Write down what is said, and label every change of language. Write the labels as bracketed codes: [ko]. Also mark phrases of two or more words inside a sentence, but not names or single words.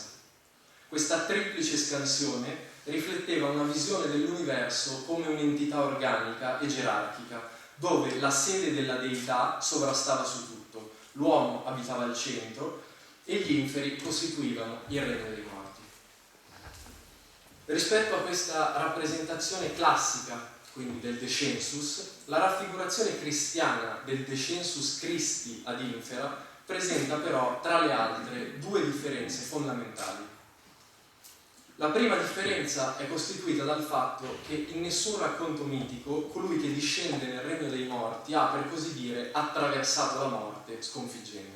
[it] Questa triplice scansione rifletteva una visione dell'universo come un'entità organica e gerarchica, dove la sede della deità sovrastava su tutto, l'uomo abitava al centro e gli inferi costituivano il regno dei morti. Rispetto a questa rappresentazione classica, quindi del descensus, la raffigurazione cristiana del [la] descensus Christi ad infera [it] presenta però, tra le altre, 2 differenze fondamentali. La prima differenza è costituita dal fatto che in nessun racconto mitico colui che discende nel regno dei morti ha, per così dire, attraversato la morte sconfiggendola.